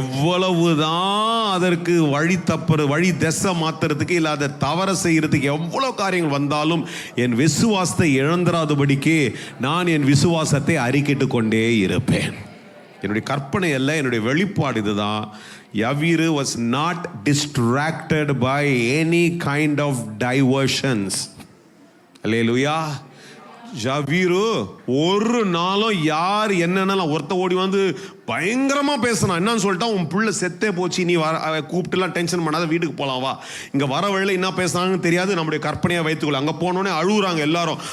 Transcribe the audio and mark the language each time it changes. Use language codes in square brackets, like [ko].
[ta] எவ்வளவுதான் அதற்கு வழி திசை மாத்துறதுக்கு இல்லை அதை தவற செய்யறதுக்கு எவ்வளவு காரியங்கள் வந்தாலும் என் விசுவாசத்தை இழந்துராதபடிக்கு நான் என் விசுவாசத்தை அறிக்கிட்டு கொண்டே இருப்பேன். என்னுடைய கற்பனை அல்ல, என்னுடைய வெளிப்பாடு இதுதான். [en] யவீரு was not distracted by any kind of diversions. [ta] அல்லேலூயா. யவீரு ஒரு நாளும் யார் என்னென்னலாம் ஒருத்த ஓடி வந்து பயங்கரமா பேசினான். என்னன்னு சொல்லிட்டா, உன் பிள்ளை செத்தே போச்சு, நீ கூப்பிட்டுலாம் டென்ஷன் பண்ணாத, வீட்டுக்கு போலாம் வா. இங்க வர வழியில என்ன பேசுனாங்கன்னு தெரியாது, நம்முடைய கற்பனையா வைத்துக்கொள்ள. அங்க போனோடனே அழுகுறாங்க எல்லாரும்.